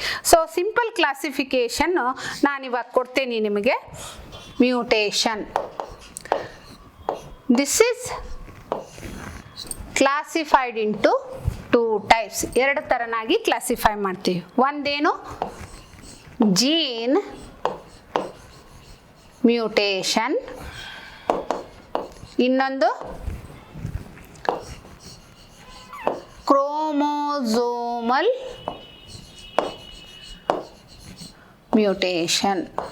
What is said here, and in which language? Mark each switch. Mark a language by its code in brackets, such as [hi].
[kn] So simple classification ನಾನಿವಾಗ ಕೊಡ್ತೇನೆ ನಿಮಗೆ. [en] Mutation, this is classified into 2 types. [kn] 2 ಥರನಾಗಿ ಕ್ಲಾಸಿಫೈ ಮಾಡ್ತೀವಿ. ಒಂದೇನು ಜೀನ್ ಮ್ಯೂಟೇಷನ್, ಇನ್ನೊಂದು ಕ್ರೋಮೋಸೋಮಲ್ ಮ್ಯೂಟೇಷನ್.